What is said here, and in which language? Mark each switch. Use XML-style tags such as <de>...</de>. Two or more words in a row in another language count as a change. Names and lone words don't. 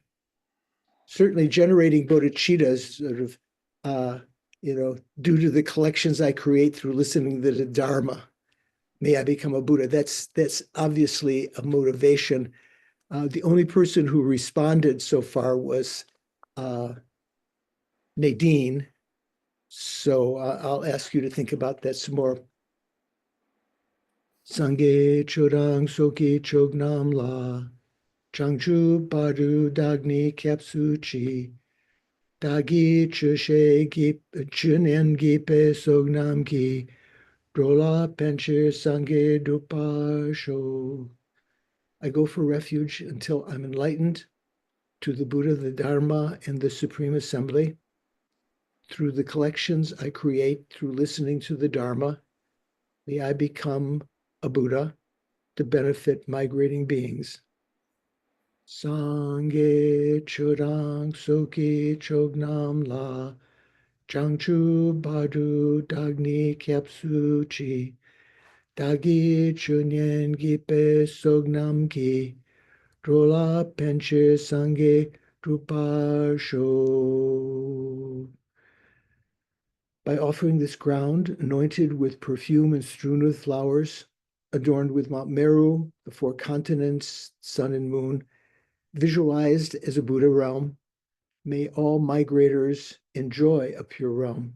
<en>Certainly generating bodhicitta is sort of, due to the collections I create through listening to the Dharma. May I become a Buddha. That's obviously a motivation. The only person who responded so far was Nadine. So I'll ask you to think about that some more.</en> <bo>སངས་རྒྱས་ཆོས་དང་ཚོགས་ཀྱི་མཆོག་རྣམས་ལ། བྱང་ཆུབ་བར་དུ་བདག་ནི་སྐྱབས་སུ་མཆི། བདག་གིས་ཆོས་བཤད་ཆོས་ཉན་བགྱིས་པའི་བསོད་ནམས་ཀྱིས། འགྲོ་ལ་ཕན་ཕྱིར་སངས་རྒྱས་འགྲུབ་པར་ཤོག.</bo> <en>I go for refuge until I'm enlightened to the Buddha, the Dharma, and the Supreme Assembly. Through the collections I create through listening to the Dharma, may I become a Buddha to benefit migrating beings.</en> <bo>སངས་རྒྱས་ཆོས་དང་ཚོགས་ཀྱི་མཆོག་རྣམས་ལ། བྱང་ཆུབ་བར་དུ་བདག་ནི་སྐྱབས་སུ་མཆི། བདག་གིས་ཆོས་ཉན་བགྱིས་པའི་བསོད་ནམས་ཀྱིས། འགྲོ་ལ་ཕན་ཕྱིར་སངས་རྒྱས་འགྲུབ་པར་ཤོག.</bo> <en>By offering this ground, anointed with perfume and strewn with flowers, adorned with Mount Meru, the four continents, sun and moon, visualized as a Buddha realm, may all migrators enjoy a pure realm.</en>